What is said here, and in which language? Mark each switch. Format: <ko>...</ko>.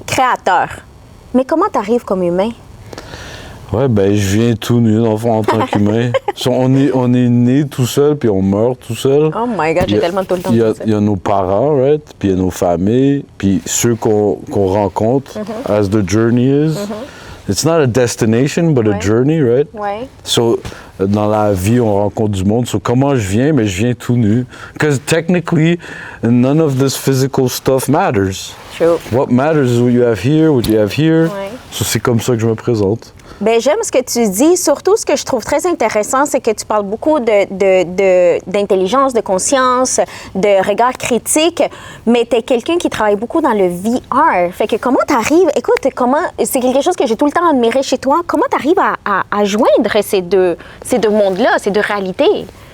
<fr>Créateur. Mais comment t'arrives comme humain? Ouais, ben je viens tout nu, dans le fond, en tant qu'humain. On est né tout seul, puis on meurt tout seul.</fr> <en>Oh my God,</en> <fr>j'ai tellement tout le temps Il dit ça. y a nos parents, right? Puis il y a nos familles, puis ceux qu'on rencontre,</fr> <en>as the journey is. It's not a destination, but a journey, right?</en> <fr>Ouais. So, dans la vie, on rencontre du monde. So, comment je viens? Mais je viens tout nu.</fr> <en>Because technically, none of this physical stuff matters. True. What matters is what you have here, what you have here.</en> <fr>Ouais. So, c'est comme ça que je me présente. Bien, j'aime ce que tu dis. Surtout, ce que je trouve très intéressant, c'est que tu parles beaucoup d'intelligence, de conscience, de regard critique, mais tu es quelqu'un qui travaille beaucoup dans le VR. Fait que comment tu arrives... Écoute, c'est quelque chose que j'ai tout le temps admiré chez toi. Comment tu arrives à joindre ces deux mondes-là, ces deux réalités?</fr>